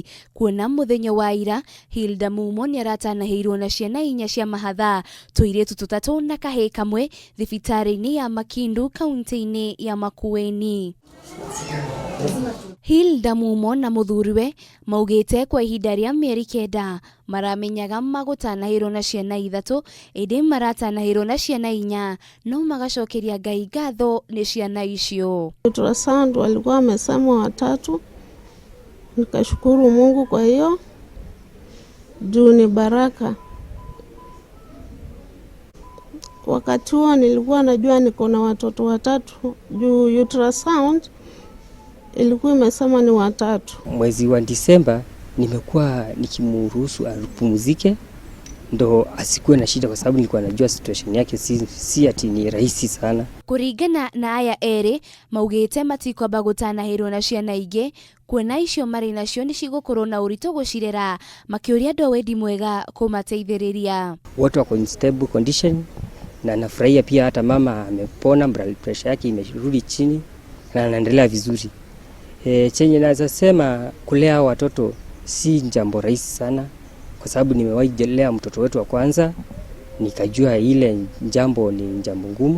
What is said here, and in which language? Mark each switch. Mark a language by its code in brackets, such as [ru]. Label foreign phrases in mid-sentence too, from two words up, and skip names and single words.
[ki] Kuona muthenya wa ira, Hikda Mumo niaratanahirwo na ciana inya cia mahatha, tuiritu tutatu na kahii kamwe thibitari-ini ya Makindu kaunti-ini ya Makueni. Hikda Mumo na muthuriwe maugite kwa ihinda ria mieri 9 maramenyaga magutanahirwo na ciana ithatu, indi maratanahirwo na ciana inya, no magacokeria Ngai ngatho ni ciana icio. [sw] Ultrasound walikuwa wamesema watatu, nikashukuru Mungu kwa hiyo, juu ni baraka. Wakati huo nilikuwa najua niko na watoto watatu, juu ultrasound ilikuwa imesema ni watatu. Mwezi wa Disemba nimekuwa nikimruhusu apumzike ndo asikuwe na shida, kwa sababu nilikuwa najua situation yake si ati ni rahisi sana. [ki] Kuringana na aya eri maugite matikwamba gutanahirwo na ciana ingi, kuona icio mari nacio ni cigukorwo na uritu gucirera, makiuria andu wendi mwega kumateithiriria. [sw] Watu wako [en] in stable condition [sw] na nafurahia pia hata mama amepona, [en] blood pressure [sw] yake imerudi chini na anaendelea vizuri. Chenye naweza sema, kulea watoto si jambo rahisi sana, kwa sababu nimewahi kulea mtoto wetu wa kwanza nikajua ile jambo ni jambo ngumu.